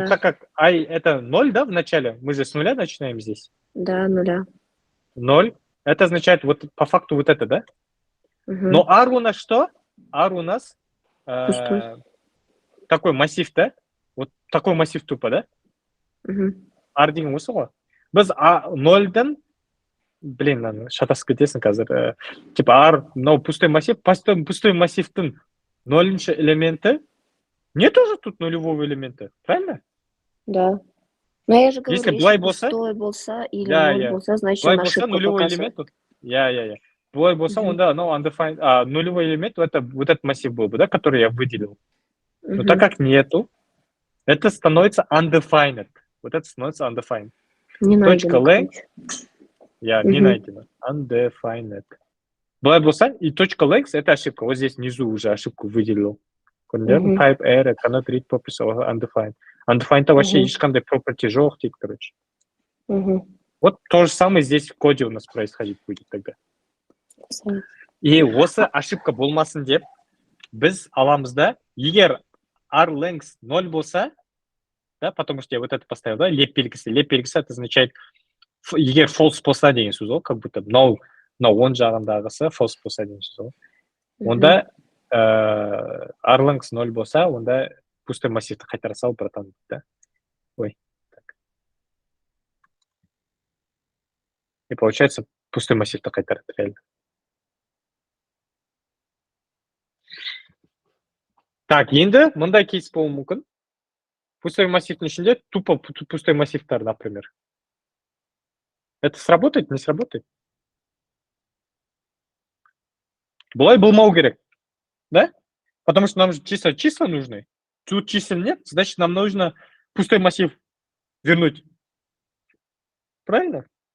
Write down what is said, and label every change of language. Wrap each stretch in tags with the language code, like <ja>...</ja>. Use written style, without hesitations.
<ru>Ну, так как i это 0, да, в начале, мы же с нуля начинаем здесь. Да, 0. 0. Это означает вот по факту вот это, да? Угу. Но r у нас что? R у нас такой массив, да? Вот такой массив тупо, да? Угу.</ru> <kk>R деген осы ғой. Біз 0-дан, блин, шатасып кетесің қазір.</kk> <ru>Типа R, но пустой массив,</ru> <kk>пустой массивтің 0-ші элементі,</kk> <ru>нету же тут нулевого элемента, правильно? Да. Но я же говорю, если пустой</ru> <kk>болса</kk> <ru>или 0 болса, значит он ошибку нулевой элемент. Я.</ru> <kk>Былай болса, онда</kk> <ru>undefined, нулевой элемент, вот этот массив был бы, да, который я выделил. Но так как нету, это становится undefined. Вот это становится undefined. Не Точка length. Я не найдено. Undefined.</ru> <kk>Была болса,</kk> <ru>и .lex это ошибка. Вот здесь внизу уже ошибку выделил.</ru> <en>Type error, cannot read purpose of undefined.</en> <ru>Undefined вообще</ru> <kk>ешқандай property жоқ дейді,</kk> <ru>короче. Вот то же самое здесь в коде у нас происходить будет тогда.</ru> <kk>И осы ошибка болмасын деп, біз аламыз да, егер r-length 0 болса, да,</kk> <ru>потому что я вот это поставил,</ru> <kk>да, леп белгісі. Леп белгісі</kk> <ru>это означает,</ru> <kk>егер false болса деген сөз ол,</kk> <ru>как будто</ru> <kk>no оң жағындағысы false болса деген сөз ол. Онда r-length 0 болса, онда</kk> <ru>пустой массивті</ru> <kk>қайтара сал,</kk> <ru>братан,</ru> <kk>да. Ой. Так.</kk> <ru>И получается, пустой массивті қайтарады, реально. Так,</ru> <kk>енді мындай кейс болуы мүмкін.</kk> <ru>Пустой массивтің ішінде тупо пустой массивтар, например. Это сработает, не сработает?</ru> <kk>Бұлай болмау керек, да?</kk> <ru>Потому что нам же числа нужны. Тут чисел нет, значит, нам нужно пустой массив вернуть. Правильно?</ru>